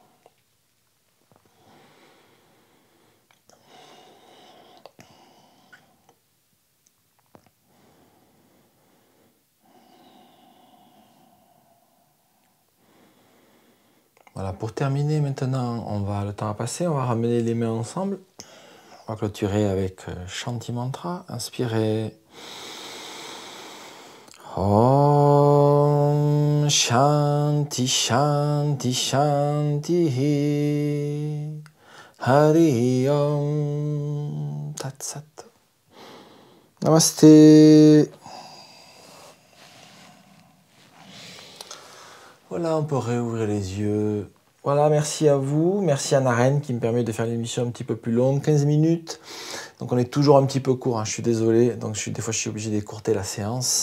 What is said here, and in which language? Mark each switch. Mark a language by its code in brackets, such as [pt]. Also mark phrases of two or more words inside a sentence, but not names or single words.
[fr] Voilà, pour terminer maintenant, le temps a passé, on va ramener les mains ensemble. On va clôturer avec Shanti Mantra. Inspirez. [sa] ओम् शान्ति शान्ति शान्ति हरि ओम् तत् सत्. [fr] Namasté. Voilà, on peut réouvrir les yeux. Voilà, merci à vous. Merci à Naren qui me permet de faire l'émission un petit peu plus longue, 15 minutes. Donc on est toujours un petit peu court, hein, je suis désolé. Donc des fois je suis obligé d'écourter la séance.